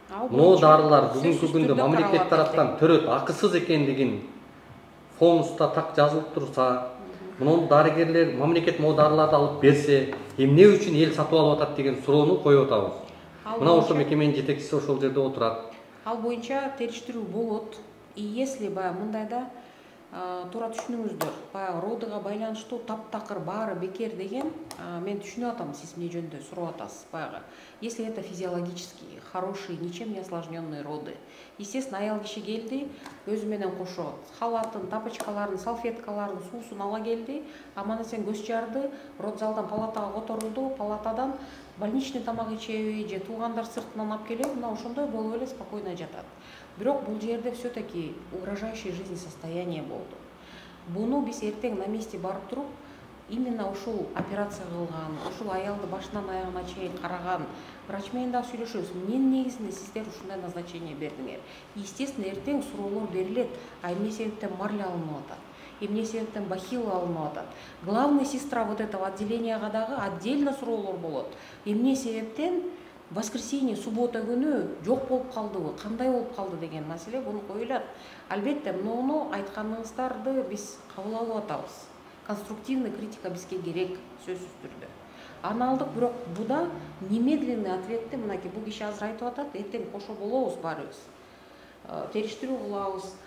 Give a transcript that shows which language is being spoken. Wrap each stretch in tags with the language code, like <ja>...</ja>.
<ky>Могу дарылар бүгүнкү күндө мамлекет тараптан төрөт акысыз экендигин фонуста так жазылып турса, мына дарыгерлер мамлекет могу дарыларды алып берсе, эмне үчүн эл сатып алып атат деген суроону коюп атабыз. Мына ошол мекеменин жетекчиси ошол жерде отурат. Ал боюнча териштирүү болот. И если баягы мындайда туура түшүнүңүздөр, баягы родыга байланыштуу таптакыр баары бекер деген, мен түшүнүп атам, сиз эмне жөнүндө сурап атасыз баягы.</ky> <ru>Если это физиологические, хорошие, ничем не осложненные роды.</ru> <ky>Естественно, аял киши келди, өзү менен кошо халатын, тапочкаларын, салфеткаларын, суусун ала келди, аман эсен көз жарды, родзалдан палатага которулду, палатадан больничный тамак ичеби же туугандар сыртынан алып келеби, мына ошондой болуп эле спокойно жатат. Бирок бул жерде</ky> <ru>все-таки угрожающее жизни состояние</ru> <ky>болду. Буну биз эртең</ky> <ru>на месте</ru> <ky>барып туруп, именно ушул операция кылган, ушул аялды башынан аягына чейин караган врач менен да сүйлөшөбүз. Эмненин негизинде сиздер ушундай назначение бердиңер? Естественно, эртең суроолор берилет. Эмне себептен марля алынып атат? Эмне себептен бахил алынып атат? Главный сестра</ky> <ru>вот этого</ru> <ky>отделенияга дагы отдельно суроолор болот. Эмне себептен воскресенье, суббота күнү жок болуп калдыбы, кандай болуп калды деген маселе буну коюлат. Албетте, муну айтканыңыздарды биз кабыл алып атабыз. Конструктивный критика бизге керек, сөзсүз түрдө. Аны алдык, бирок буда немедленный ответти мынакей бул киши азыр айтып атат, эртең кошо болобуз баарыбыз. Териштирүү кылабыз.</ky>